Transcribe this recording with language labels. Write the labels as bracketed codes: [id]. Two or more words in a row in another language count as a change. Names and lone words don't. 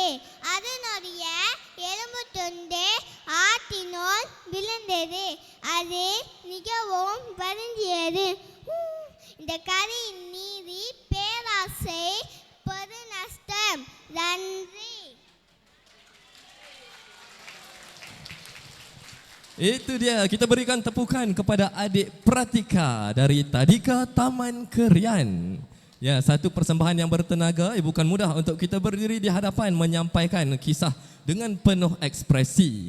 [ta] அதனுடைய எலும்பு துண்டு ஆற்றினோர் விழுந்தது. அது மிகவும் வருந்தியது. இந்த கதையின் நீதி பேராசை பெருநஷ்டம். நன்றி. [ms] Itu dia, kita berikan tepukan kepada adik Pratika dari Tadika Taman Kerian. Ya, satu persembahan yang bertenaga. Bukan mudah untuk kita berdiri di hadapan menyampaikan kisah dengan penuh ekspresi.